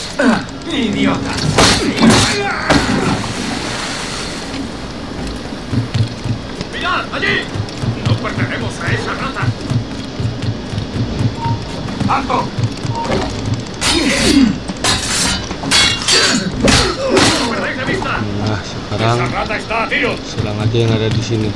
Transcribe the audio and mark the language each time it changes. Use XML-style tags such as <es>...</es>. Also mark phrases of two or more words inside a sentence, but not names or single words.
<es>Idiota. ¡Mirad, allí! No perderemos a esa rata. Alto! ¡Perdéis de vista!</es> <id>Nah, sekarang</id> <es>¡Esa rata está a tiro!</es> <id>serang aja yang ada di sini.</id>